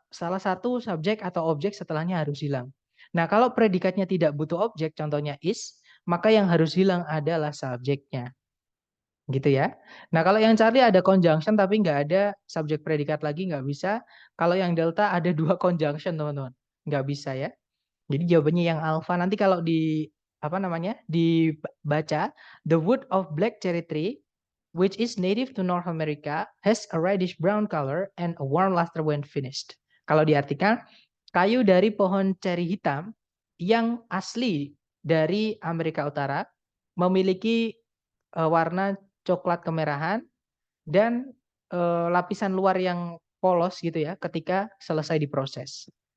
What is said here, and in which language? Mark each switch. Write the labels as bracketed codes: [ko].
[id] Salah satu subjek atau objek setelahnya harus hilang. Nah, kalau predikatnya tidak butuh objek, contohnya is, maka yang harus hilang adalah subjeknya. Gitu ya. Nah, kalau yang Charlie ada conjunction tapi nggak ada subjek predikat lagi, nggak bisa. Kalau yang Delta ada dua conjunction, teman-teman. Nggak bisa ya. Jadi jawabannya yang alpha. Nanti kalau di apa namanya dibaca, [en] the wood of black cherry tree, which is native to North America, has a reddish brown color and a warm luster when finished. [id] Kalau diartikan, kayu dari pohon ceri hitam yang asli dari Amerika Utara memiliki warna coklat kemerahan dan lapisan luar yang polos gitu ya ketika selesai diproses.